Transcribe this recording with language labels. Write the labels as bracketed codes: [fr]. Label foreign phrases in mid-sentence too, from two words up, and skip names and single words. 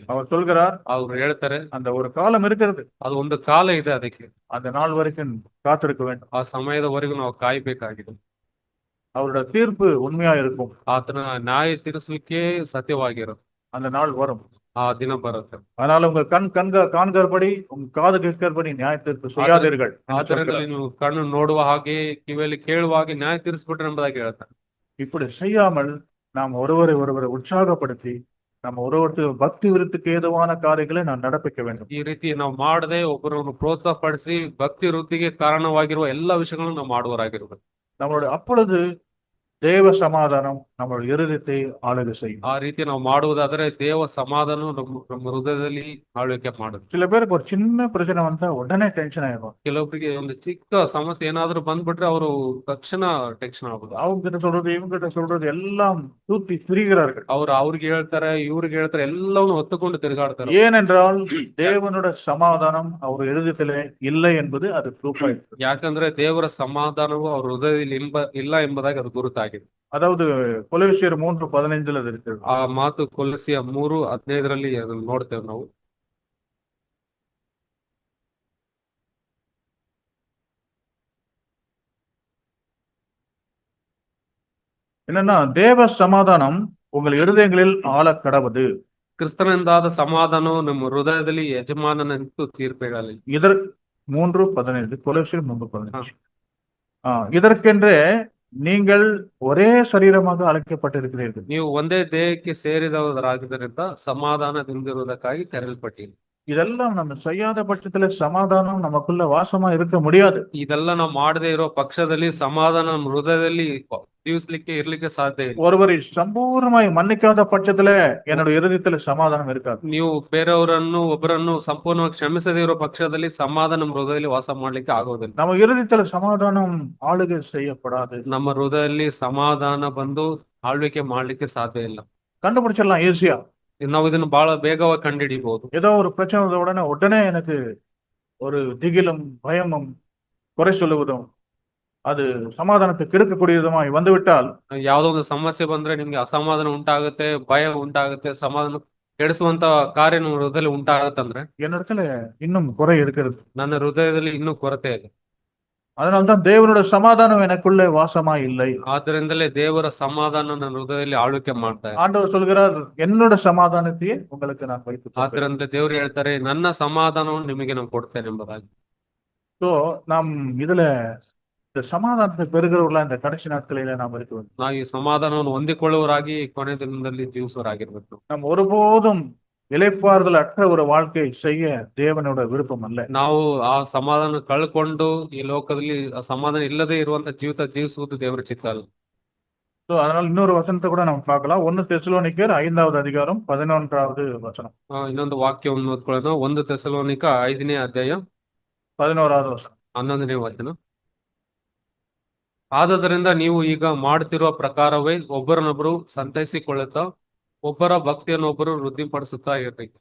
[ta] அவர் சொல்கிறார், [kn] ಅವ್ರು ಹೇಳ್ತಾರೆ, [ta] அந்த ஒரு காலம் இருக்கிறது, [kn] ಅದು ಒಂದು ಕಾಲ ಇದೆ, ಅದಕ್ಕೆ [ta] அந்த நாள் வரைக்கும் காத்திருக்க வேண்டும். [kn] ಆ ಸಮಯದವರೆಗೂ ನಾವು ಕಾಯ್ಬೇಕಾಗಿದೆ. [ta] அவருடைய தீர்ப்பு உண்மையா இருக்கும். [kn] ಆತನ ನ್ಯಾಯ ತೀರಿಸಲಿಕ್ಕೆ ಸತ್ಯವಾಗಿರುತ್ತೆ. [ta] அந்த நாள் வரும். [kn] ಆ ದಿನ ಬರುತ್ತೆ. [ta] அதனால உங்க காண்கிறபடி உங்க காது கேட்கிறபடி நியாய தீர்ப்பு செய்யாதீர்கள். [kn] ಆದ್ದರಿಂದ ನೀವು ಕಣ್ಣು ನೋಡುವ ಹಾಗೆ ಕಿವಿಯಲ್ಲಿ ಕೇಳುವ ಹಾಗೆ ನ್ಯಾಯ ತೀರಿಸ್ಬಿಟ್ರೆ ಎಂಬುದಾಗಿ ಹೇಳ್ತಾರೆ. [ta] இப்படி செய்யாமல் நாம் ஒருவரை உற்சாகப்படுத்தி நம்ம ஒருவருக்கு பக்தி விருத்திக்கு ஏதுவான காரியங்களை நாம் நடப்பிக்க வேண்டும். [kn] ಈ ರೀತಿ ನಾವು ಮಾಡದೆ ಒಬ್ಬರನ್ನು ಪ್ರೋತ್ಸಾಹಪಡಿಸಿ ಭಕ್ತಿ ವೃದ್ಧಿಗೆ ಕಾರಣವಾಗಿರುವ ಎಲ್ಲಾ ವಿಷಯಗಳನ್ನು ನಾವು ಮಾಡುವರಾಗಿರ್ಬೇಕು. [ta] நம்மளுடைய அப்பொழுது தேவ சமாதானம் நம்மளுடைய இருதயத்தை ஆளுகை செய்யும். [kn] ಆ ರೀತಿ ನಾವು ಮಾಡುವುದಾದ್ರೆ ದೇವ ಸಮಾಧಾನ ನಮ್ಮ ಹೃದಯದಲ್ಲಿ ಆಳ್ವಿಕೆ ಮಾಡುತ್ತೆ. [ta] சில பேருக்கு ஒரு சின்ன பிரச்சனை வந்தா உடனே டென்ஷன் ஆயிடும். [kn] ಕೆಲವೊಬ್ಬರಿಗೆ ಒಂದು ಚಿಕ್ಕ ಸಮಸ್ಯೆ ಏನಾದ್ರೂ ಬಂದ್ಬಿಟ್ರೆ ಅವರು ತಕ್ಷಣ ಟೆನ್ಷನ್ ಆಗುದು. [ta] அவங்க கிட்ட சொல்றது இவங்க கிட்ட சொல்றது எல்லாம் தூக்கி திரிகிறார்கள். [kn] ಅವ್ರಿಗೆ ಹೇಳ್ತಾರೆ, ಇವ್ರಿಗೆ ಹೇಳ್ತಾರೆ, ಎಲ್ಲವನ್ನು ಹೊತ್ತುಕೊಂಡು ತಿರುಗಾಡ್ತಾರೆ. [ta] ஏனென்றால் தேவனுடைய சமாதானம் அவர் இருதயத்திலே இல்லை என்பது அது ப்ரூஃப் ஆயிடுது. [kn] ಯಾಕಂದ್ರೆ ದೇವರ ಸಮಾಧಾನವು ಅವ್ರ ಹೃದಯದಲ್ಲಿ ಇಲ್ಲ ಎಂಬುದಾಗಿ ಅದು ಗುರುತಾಗಿದೆ. [ta] அதாவது கொலோசியர் 3:15 அது இருக்கிறது. [kn] ಆ ಮಾತು ಕೊಲೊಸ್ಸೆ 3:15 ಅದನ್ನು ನೋಡ್ತೇವೆ ನಾವು. [ta] என்னன்னா, தேவ சமாதானம் உங்கள் இருதயங்களில் ஆள கடவுது. [kn] ಕ್ರಿಸ್ತನಿಂದಾದ ಸಮಾಧಾನವು ನಮ್ಮ ಹೃದಯದಲ್ಲಿ ಯಜಮಾನನಂತೂ ತೀರ್ಪೇಗಲಿ. [ta] இதர் 3:15 கொலோசியர் 3:15. இதற்கென்றே நீங்கள் ஒரே சரீரமாக அழைக்கப்பட்டிருக்கிறீர்கள். [kn] ನೀವು ಒಂದೇ ದೇಹಕ್ಕೆ ಸೇರಿದವರಾಗಿದ್ದರಿಂದ ಸಮಾಧಾನದಿಂದಿರುವುದಕ್ಕಾಗಿ ಕರೆಯಲ್ಪಟ್ಟಿರಿ. [ta] இதெல்லாம் நம்ம செய்யாத பட்சத்துல சமாதானம் நமக்குள்ள வாசமா இருக்க முடியாது. [kn] ಇದೆಲ್ಲ ನಾವು ಮಾಡದೇ ಇರೋ ಪಕ್ಷದಲ್ಲಿ ಸಮಾಧಾನ ನಮ್ಮ ಹೃದಯದಲ್ಲಿ ಜೀವಿಸ್ಲಿಕ್ಕೆ ಇರ್ಲಿಕ್ಕೆ ಸಾಧ್ಯ ಇಲ್ಲ. [ta] ஒருவரை சம்பூர்ணமாய் மன்னிக்காத பட்சத்துல என்னோட இருதயத்துல சமாதானம் இருக்காது. [kn] ನೀವು ಒಬ್ಬರನ್ನು ಸಂಪೂರ್ಣವಾಗಿ ಕ್ಷಮಿಸದೇ ಇರೋ ಪಕ್ಷದಲ್ಲಿ ಸಮಾಧಾನ ನಮ್ಮ ಹೃದಯದಲ್ಲಿ ವಾಸ ಮಾಡ್ಲಿಕ್ಕೆ ಆಗೋದಿಲ್ಲ. [ta] நம்ம இருதயத்துல சமாதானம் ஆளுகை செய்யப்படாது. [kn] ನಮ್ಮ ಹೃದಯದಲ್ಲಿ ಸಮಾಧಾನ ಬಂದು ಆಳ್ವಿಕೆ ಮಾಡ್ಲಿಕ್ಕೆ ಸಾಧ್ಯ ಇಲ್ಲ. [ta] கண்டுபிடிச்சிடலாம் ஈஸியா. [kn] ನಾವು ಇದನ್ನು ಬಹಳ ಬೇಗವಾಗಿ ಕಂಡುಹಿಡಿಬಹುದು. [ta] ஏதோ ஒரு பிரச்சனை வந்த உடனே எனக்கு ஒரு திகிலும் பயமும் குறை சொல்லுவதும் அது சமாதானத்தை கெடுக்கக்கூடியதுமாய் வந்துவிட்டால், [kn] ಯಾವ್ದೋ ಒಂದು ಸಮಸ್ಯೆ ಬಂದ್ರೆ ನಿಮ್ಗೆ ಅಸಮಾಧಾನ ಉಂಟಾಗುತ್ತೆ, ಭಯ ಉಂಟಾಗುತ್ತೆ, ಸಮಾಧಾನ ಕೆಡಿಸುವಂತ ಕಾರ್ಯ ನಮ್ಮ ಹೃದಯದಲ್ಲಿ ಉಂಟಾಗತ್ತಂದ್ರೆ [ta] என்னிடத்துல இன்னும் குறை இருக்கிறது. [kn] ನನ್ನ ಹೃದಯದಲ್ಲಿ ಇನ್ನೂ ಕೊರತೆ ಇದೆ. [ta] அதனால்தான் தேவனுடைய சமாதானம் எனக்குள்ளே வாசமா இல்லை. [kn] ಆದ್ದರಿಂದಲೇ ದೇವರ ಸಮಾಧಾನ ನನ್ನ ಹೃದಯದಲ್ಲಿ ಆಳ್ವಿಕೆ ಮಾಡ್ತಾ ಇದೆ. [ta] ஆண்டவர் சொல்கிறார், என்னோட சமாதானத்தையே உங்களுக்கு நான் வைத்து. [kn] ಆದ್ರಿಂದ ದೇವರು ಹೇಳ್ತಾರೆ, ನನ್ನ ಸಮಾಧಾನವನ್ನು ನಿಮಗೆ ನಾನು ಕೊಡ್ತೇನೆ ಎಂಬುದಾಗಿ. [ta] சோ நாம் இதுல இந்த சமாதானத்தை பெறுகிறவர்களா இந்த கடைசி நாட்களில நாம் இருக்க வேண்டும். [kn] ನಾವು ಈ ಸಮಾಧಾನವನ್ನು ಹೊಂದಿಕೊಳ್ಳುವರಾಗಿ ಕೊನೆ ದಿನದಲ್ಲಿ ಜೀವಿಸುವರಾಗಿರ್ಬೇಕು. [ta] நாம் ஒருபோதும் இளைப்பாறுதல் அற்ற ஒரு வாழ்க்கை செய்ய தேவனோட விருப்பம் அல்ல. [kn] ನಾವು ಆ ಸಮಾಧಾನ ಕಳ್ಕೊಂಡು ಈ ಲೋಕದಲ್ಲಿ ಆ ಸಮಾಧಾನ ಇಲ್ಲದೆ ಇರುವಂತ ಜೀವಿತ ಜೀವಿಸುವುದು ದೇವರ ಚಿತ್ತ ಅಲ್ಲ. [ta] சோ அதனால இன்னொரு வசனத்தை கூட நம்ம பார்க்கலாம். 1 தெசலோனிக்கர் 5வது அதிகாரம் 11வது வசனம். [kn] ಇನ್ನೊಂದು ವಾಕ್ಯವನ್ನು ಓದ್ಕೊಳ್ಳೋಣ. 1 ತೆಸಲೋನಿಕ 5ನೇ ಅಧ್ಯಾಯ 11வது ವಚನ. 11ನೇ ವಚನ. ಆದದರಿಂದ ನೀವು ಈಗ ಮಾಡುತ್ತಿರುವ ಪ್ರಕಾರವೇ ಒಬ್ಬರನ್ನೊಬ್ಬರು ಸಂತೈಸಿಕೊಳ್ಳುತ್ತಾ ಒಬ್ಬರ ಭಕ್ತಿಯನ್ನೊಬ್ಬರು ವೃದ್ಧಿಪಡಿಸುತ್ತಾ ಇರ್ರಿ.